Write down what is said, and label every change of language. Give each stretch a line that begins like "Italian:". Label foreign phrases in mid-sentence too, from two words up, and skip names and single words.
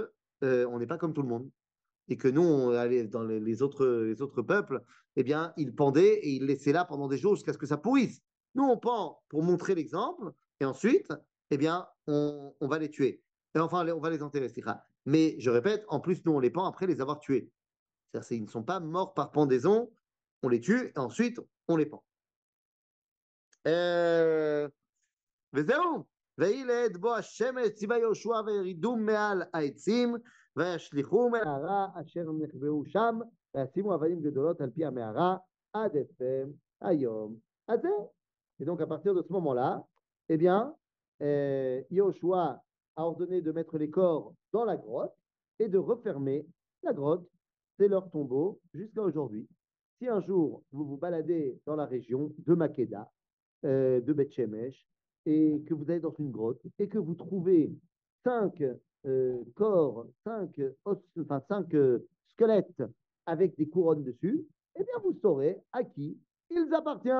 French: Parce qu'on n'est pas comme tout le monde. et que nous, on allait dans les autres peuples, eh bien, ils pendaient et ils laissaient là pendant des jours jusqu'à ce que ça pourrisse. Nous, on pend pour montrer l'exemple, et ensuite, eh bien, on va les tuer. Et enfin, on va les enterrer, c'est-à-dire. Mais je répète, en plus, nous, on les pend après les avoir tués. C'est-à-dire, ils ne sont pas morts par pendaison, on les tue, et ensuite, on les pend.
Hebrew: וזהו, וילד בו השמש ציווה יהושע וירדו מעל העצים וישליכו מהמערה אשר נחבאו שם וישימו אבנים גדולות על פי המערה עד עצם היום הזה.
French: Et donc à partir de ce moment-là, eh bien, Yehoshua a ordonné de mettre les corps dans la grotte et de refermer la grotte. C'est leur tombeau jusqu'à aujourd'hui. Si un jour vous vous baladez dans la région de Makeda, de Beth Shemesh, et que vous allez dans une grotte et que vous trouvez 5 corps, 5 squelettes avec des couronnes dessus, eh bien vous saurez à qui ils appartiennent.